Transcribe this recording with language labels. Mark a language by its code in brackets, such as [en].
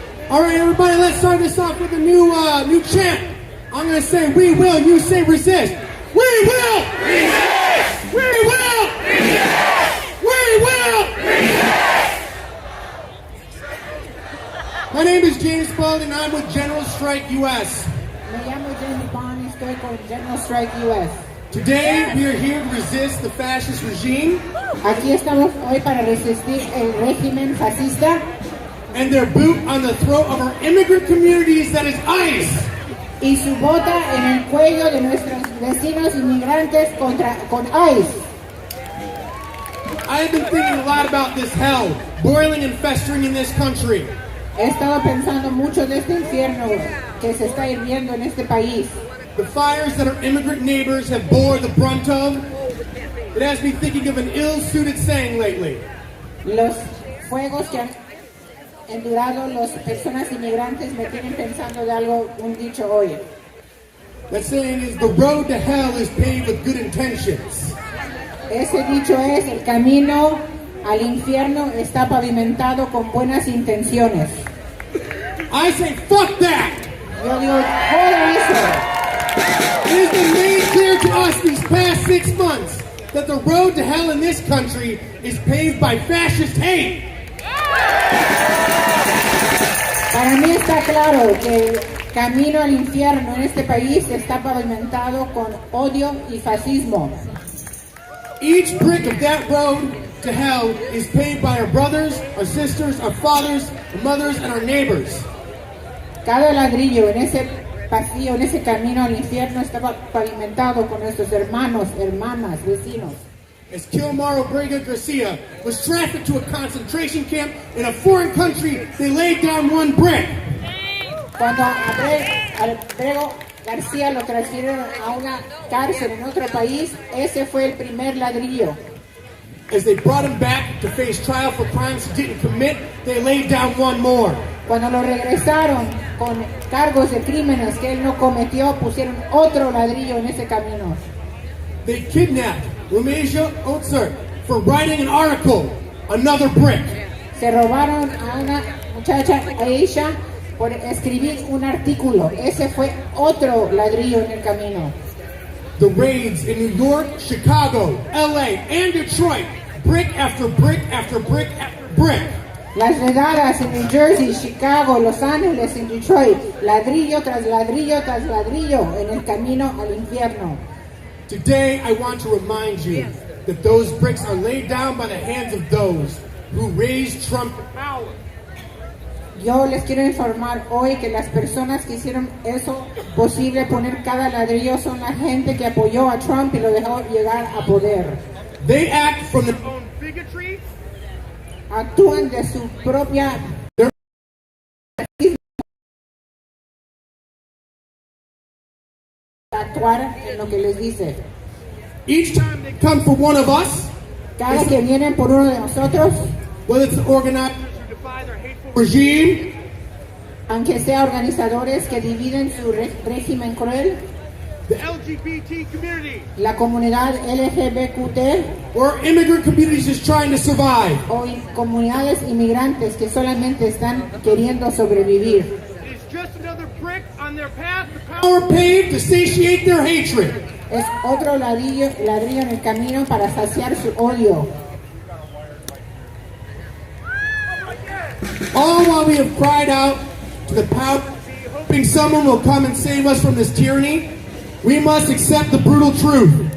[en] All right, everybody, let's start this off with a new chant. I'm going to say, we will, you say resist. We will! Resist! We will! Resist! We will! Resist! My name is James Bald, and I'm with General Strike U.S. [es] Me llamo James Bond y estoy con General Strike U.S. [en] Today, we are here to resist the fascist regime. [es] Aquí estamos hoy para resistir el régimen fascista [en] and their boot on the throat of our immigrant communities that is ICE. [es] y su bota en el cuello de nuestros vecinos inmigrantes con ICE. [en] I have been thinking a lot about this hell, boiling and festering in this country. [es] He estado pensando mucho de este infierno que se está hirviendo en este país. [en] The fires that our immigrant neighbors have bore the brunt of, it has me thinking of an ill-suited saying lately. [es] Los fuegos que han endurado las personas inmigrantes me tienen pensando de algo, un dicho hoy. [en] That saying is, the road to hell is paved with good intentions. [es] Ese dicho es, el camino al infierno está pavimentado con buenas intenciones. [en] I say, fuck that! [es] Yo digo, joder eso. [en] It has been made clear to us these past 6 months that the road to hell in this country is paved by fascist hate. [es] Para mí está claro que el camino al infierno en este país está pavimentado con odio y fascismo. [en] Each brick of that road to hell is paved by our brothers, our sisters, our fathers, our mothers, and our neighbors. [es] Cada ladrillo en ese pasillo, en ese camino al infierno está pavimentado con nuestros hermanos, hermanas, vecinos. [en] As Kilmar Obrega Garcia was trafficked to a concentration camp in a foreign country, they laid down one brick. [es] Cuando Alfredo García lo transfirieron a una cárcel en otro país, ese fue el primer ladrillo. [en] As they brought him back to face trial for crimes he didn't commit, they laid down one more. [es] Cuando lo regresaron con cargos de crímenes que él no cometió, pusieron otro ladrillo en ese camino. [en] They kidnapped Rumeja Otzer for writing an article, another brick. [es] Se robaron a una muchacha, Aisha, por escribir un artículo. Ese fue otro ladrillo en el camino. [en] The raids in New York, Chicago, LA, and Detroit, brick after brick after brick after brick. [es] Las redadas en New Jersey, Chicago, Los Ángeles y Detroit, ladrillo tras ladrillo tras ladrillo en el camino al infierno. [en] Today, I want to remind you that those bricks are laid down by the hands of those who raised Trump to power. [es] Yo les quiero informar hoy que las personas que hicieron eso posible, poner cada ladrillo, son la gente que apoyó a Trump y lo dejó llegar a poder. [en] They act from their own bigotry. [es] Actúan de su propia actuar en lo que les dice. [en] Each time they come for one of us, [es] Cada que vienen por uno de nosotros, [en] whether it's organized to defy their hateful regime, [es] aunque sea organizadores que dividen su régimen cruel, [en] the LGBT community, [es] la comunidad LGBTQ [en] or immigrant communities just trying to survive, [es] o comunidades inmigrantes que solamente están queriendo sobrevivir. [en] is just another brick on their path to power paved to satiate their hatred. [es] Es otro ladrillo en el camino para saciar su odio. [en] All while we have cried out to the power, hoping someone will come and save us from this tyranny, we must accept the brutal truth.